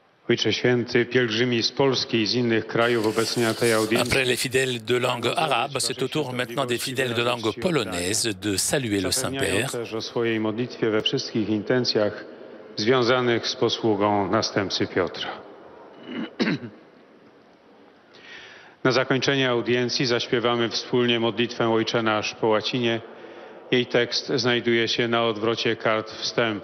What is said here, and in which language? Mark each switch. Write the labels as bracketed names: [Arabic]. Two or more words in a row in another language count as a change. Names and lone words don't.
[Polish] Ojcze Święty, pielgrzymi z Polski i z innych krajów obecni na tej audiencji. [French] Après les fidèles de langue arabe, c'est au tour maintenant des fidèles de langue polonaise de saluer le [Polish] Zapewniają [French] Saint-Père. [Polish] też o swojej modlitwie we wszystkich intencjach związanych z posługą następcy Piotra. Na zakończenie audiencji zaśpiewamy wspólnie modlitwę Ojcze Nasz po łacinie. Jej tekst znajduje się na odwrocie kart wstępu.